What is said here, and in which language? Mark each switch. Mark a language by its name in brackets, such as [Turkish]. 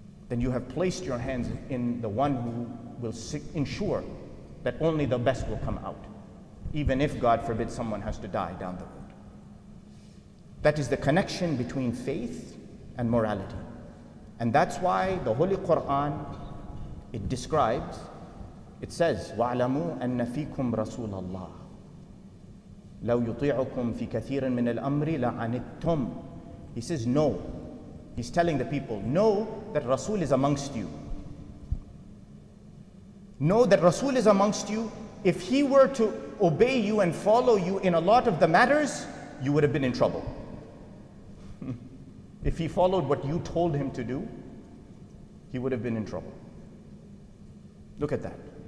[English] Then you have placed your hands in the one who will ensure that only the best will come out, even if, God forbid, someone has to die down the road. That is the connection between faith and morality. And that's why the Holy Quran, it describes, it says, [Arabic] وَاعْلَمُوا أَنَّ فِيكُمْ رَسُولَ اللَّهِ لَوْ يُطِيعُكُمْ فِي كَثِيرٍ مِنَ الْأَمْرِ لَعَنِتُّمْ. [English] He says, no. He's telling the people, know that Rasul is amongst you. Know that Rasul is amongst you. If he were to obey you and follow you in a lot of the matters, you would have been in trouble. If he followed what you told him to do, he would have been in trouble. Look at that.